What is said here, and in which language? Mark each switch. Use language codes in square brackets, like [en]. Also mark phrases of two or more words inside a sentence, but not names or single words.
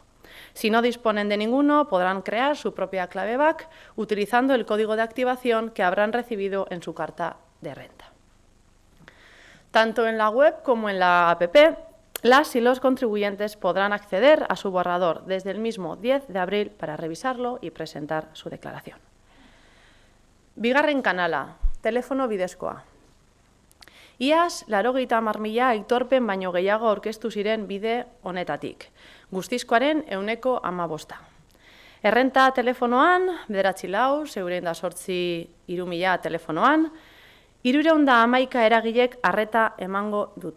[es] Si no disponen de ninguno, podrán crear su propia clave BAC utilizando el código de activación que habrán recibido en su carta de renta. Tanto en la web como en la APP, las y los contribuyentes podrán acceder a su borrador desde el mismo 10 de abril para revisarlo y presentar su declaración. [eu] Bigarren kanala, teléfono bidezkoa. Iaz, 80.000 aitorpen baino gehiago aurkeztu ziren bide honetatik. Guztizkoaren 15%. Errenta telefonoan, 944-3.000 telefonoan, 311 eragilek arreta emango dute.